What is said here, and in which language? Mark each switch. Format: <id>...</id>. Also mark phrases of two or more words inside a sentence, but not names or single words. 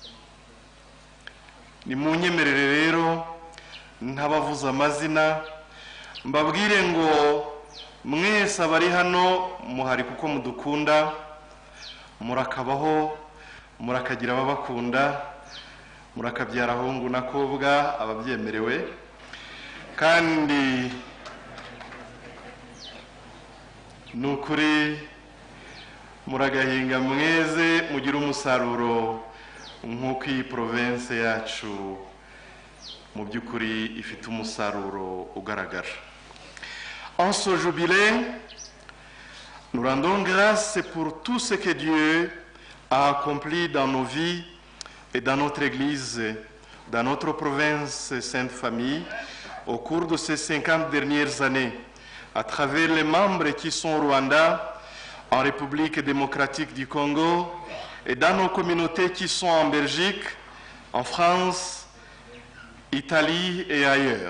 <rw>Ni mu nyemerere rero ntabavuza amazina, mbabwire ngo mwese abari hano muhari kuko mudukunda, murakabaho, murakagira ababakunda, murakabyara ahungu nakobwa ababyemerewe, kandi nukuri muragahinga mweze mugira umusaruro nk'uko iyi province yacu mu by'ukuri ifite umusaruro ugaragara.</rw> <fr>En ce jubilé, nous rendons grâce pour tout ce que Dieu a accompli dans nos vies et dans notre Église, dans notre province Sainte Famille, au cours de ces 50 dernières années, à travers les membres qui sont au Rwanda, en République démocratique du Congo, et dans nos communautés qui sont en Belgique, en France, Italie et ailleurs.</fr>